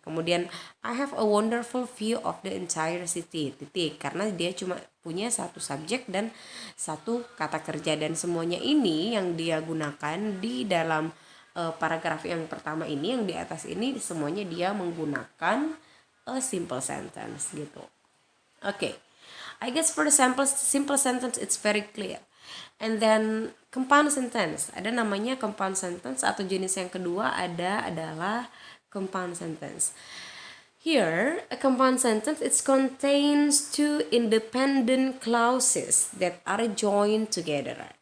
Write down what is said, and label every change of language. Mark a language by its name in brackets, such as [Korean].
[English] Kemudian I have a wonderful view of the entire city, titik. [Indonesian] Karena dia cuma punya satu subjek dan satu kata kerja, dan semuanya ini yang dia gunakan di dalam paragraf yang pertama ini, yang di atas ini, semuanya dia menggunakan [English] a simple sentence [Indonesian] gitu. [English] Okay, I guess for the simple sentence it's very clear. And then compound sentence, [Indonesian] ada namanya [English] compound sentence, [Indonesian] atau jenis yang kedua adalah [English] compound sentence. Here, a compound sentence, it contains two independent clauses that are joined together.